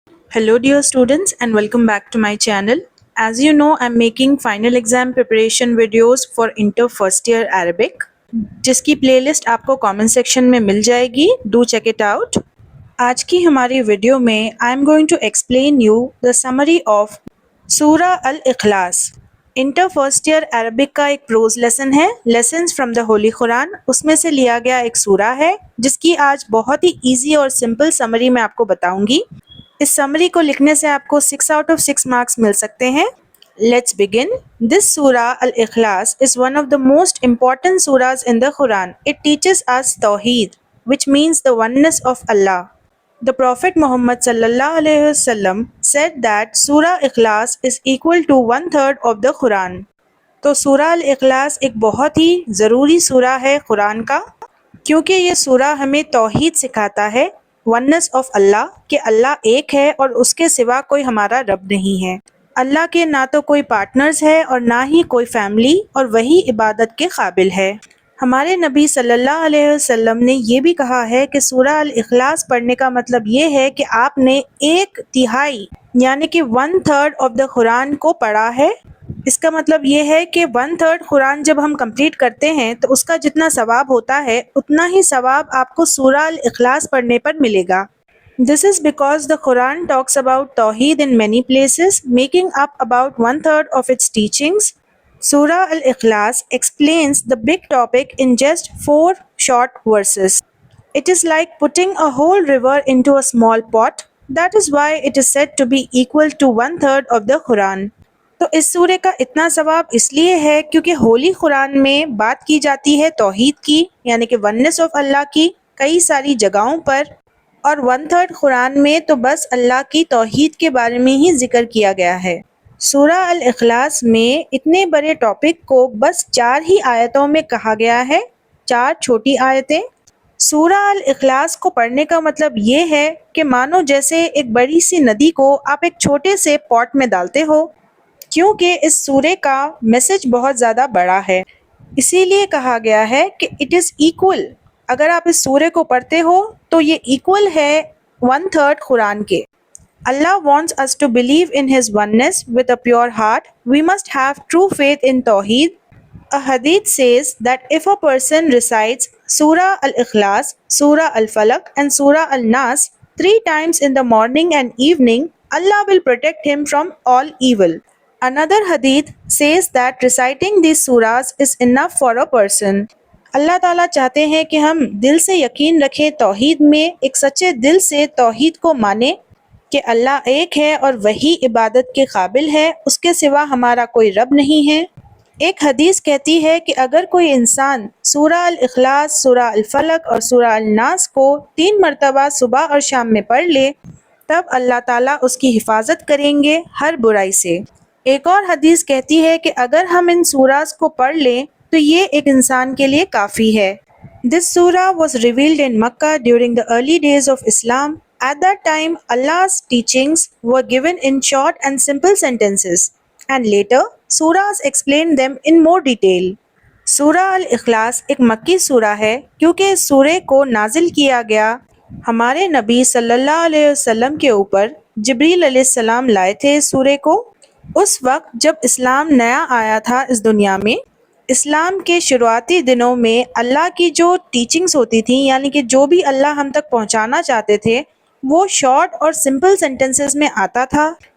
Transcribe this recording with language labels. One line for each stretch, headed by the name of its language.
English: Hello, dear students, and welcome back to my channel. As you know, I'm making final exam preparation videos for Inter First Year Arabic,
Hindi: जिसकी playlist आपको comment section में मिल जाएगी.
English: Do check it out.
Hindi: आज की हमारी video में
English: I am going to explain you the summary of Surah Al Ikhlas.
Hindi: Inter first year Arabic का एक प्रोज लेसन है,
English: Lessons from the holy Quran.
Hindi: उसमें से लिया गया एक सूरा है जिसकी आज बहुत ही इजी और सिंपल समरी मैं आपको बताऊंगी. इस समरी को लिखने से आपको 6 आउट ऑफ 6 मार्क्स मिल सकते हैं.
English: Let's begin. This surah Al-Ikhlas is one of the most important surahs in the Quran. It teaches us Tawheed, which means the oneness of Allah. The Prophet Muhammad sallallahu alaihi wasallam said that Surah Ikhlas is equal to 1/3 of the Quran.
Hindi: तो सूरा अल इखलास एक बहुत ही ज़रूरी सूरा है कुरान का, क्योंकि ये सूरा हमें तौहीद सिखाता है, वननेस ऑफ अल्लाह, कि अल्लाह एक है और उसके सिवा कोई हमारा रब नहीं है. अल्लाह के ना तो कोई पार्टनर्स है और ना ही कोई फैमिली, और वही इबादत के काबिल है. हमारे नबी सल्लल्लाहु अलैहि वसल्लम ने ये भी कहा है कि सूरा अल इखलास पढ़ने का मतलब ये है कि आपने 1/3 यानी कि 1/3 ऑफ द कुरान को पढ़ा है. इसका मतलब ये है कि 1/3 कुरान जब हम कंप्लीट करते हैं तो उसका जितना सवाब होता है उतना ही सवाब आपको सूरा अल इखलास पढ़ने पर मिलेगा.
English: This is because the Quran talks about Tawheed in many places, making up about 1/3 of its teachings. Surah Al-Ikhlas explains the big topic in just 4 short verses. It is like putting a whole river into a small pot. That is why it is said to be equal to 1/3 of the Quran.
Hindi: तो इस सूरे का इतना सवाब इसलिए है क्योंकि होली कुरान में बात की जाती है तौहीद की, यानी कि वननेस ऑफ अल्लाह की, कई सारी जगहों पर, और 1/3 कुरान में तो बस अल्लाह की तौहीद के बारे में ही जिक्र किया गया है. सूरा अल इखलास में इतने बड़े टॉपिक को बस 4 ही आयतों में कहा गया है, 4 छोटी आयतें. सूरा अल इखलास को पढ़ने का मतलब ये है कि मानो जैसे एक बड़ी सी नदी को आप एक छोटे से पॉट में डालते हो, क्योंकि इस सूरे का मैसेज बहुत ज़्यादा बड़ा है, इसीलिए कहा गया है कि
English: It is equal.
Hindi: अगर आप इस सूरे को पढ़ते हो तो ये इक्वल है 1/3 कुरान के.
English: Allah wants us to believe in His oneness with a pure heart. We must have true faith in Tawheed. A hadith says that if a person recites Surah Al-Ikhlas, Surah Al-Falaq and Surah Al-Nas 3 times in the morning and evening, Allah will protect him from all evil. Another hadith says that reciting these surahs is enough for a person.
Hindi: अल्लाह ताला चाहते हैं कि हम दिल से यकीन रखें तौहीद में, एक सच्चे दिल से तौहीद को माने कि अल्लाह एक है और वही इबादत के काबिल है, उसके सिवा हमारा कोई रब नहीं है. एक हदीस कहती है कि अगर कोई इंसान सूरा अल इखलास, सूरा अल फलक और सूरा अल नास को 3 मरतबा सुबह और शाम में पढ़ ले, तब अल्लाह ताला उसकी हिफाजत करेंगे हर बुराई से. एक और हदीस कहती है कि अगर हम इन सूरास को पढ़ लें तो ये एक इंसान के लिए काफ़ी है.
English: This surah was revealed in Mecca during the early days of Islam. At that time Allah's teachings were given in short and simple sentences, and later surahs explained them in more detail.
Hindi: सूरा अल इखलास एक मक्की सूरा है क्योंकि इस सूरे को नाजिल किया गया हमारे नबी सल्लल्लाहु अलैहि वसल्लम के ऊपर. जिब्रील अलैहिस्सलाम लाए थे इस सूरे को उस वक्त जब इस्लाम नया आया था इस दुनिया में. इस्लाम के शुरुआती दिनों में अल्लाह की जो टीचिंग्स होती थी, यानी कि जो भी अल्लाह हम तक पहुंचाना चाहते थे, वो शॉर्ट और सिंपल सेंटेंसेस में आता था.